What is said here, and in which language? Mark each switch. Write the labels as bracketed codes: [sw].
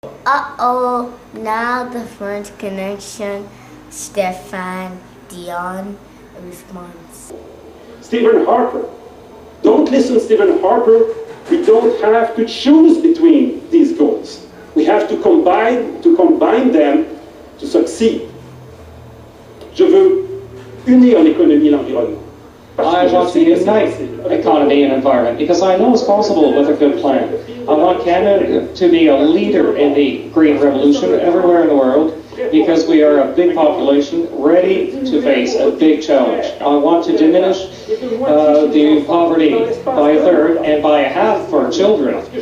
[en] Uh-oh, now the French connection, Stephan Dion responds. Stephen Harper. Don't listen, Stephen Harper. We don't have to choose between these goals. We have to combine them to succeed. [fr] Je veux unir l'économie et l'environnement. [en] I want to unite economy and environment because I know it's possible with a good plan. I want Canada to be a leader in the green revolution everywhere in the world because we are a big population ready to face a big challenge. I want to diminish the poverty by a third and by a half for children.